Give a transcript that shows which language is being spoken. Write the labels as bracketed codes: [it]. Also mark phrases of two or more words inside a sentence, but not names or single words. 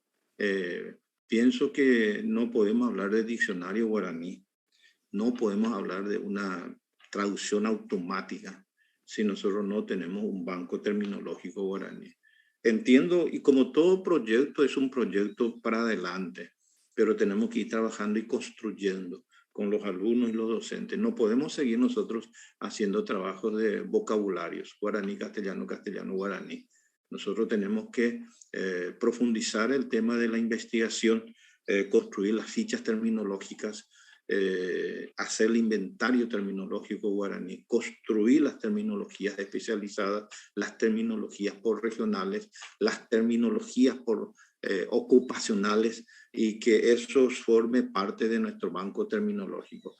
[es] Pienso que no podemos hablar de diccionario guaraní, no podemos hablar de una traducción automática si nosotros no tenemos un banco terminológico guaraní. Entiendo, y como todo proyecto es un proyecto para adelante, pero tenemos que ir trabajando y construyendo con los alumnos y los docentes. No podemos seguir nosotros haciendo trabajos de vocabularios, guaraní, castellano, castellano, guaraní. Nosotros tenemos que profundizar el tema de la investigación, construir las fichas terminológicas, hacer el inventario terminológico guaraní, construir las terminologías especializadas, las terminologías por regionales, las terminologías por ocupacionales, y que eso forme parte de nuestro banco terminológico.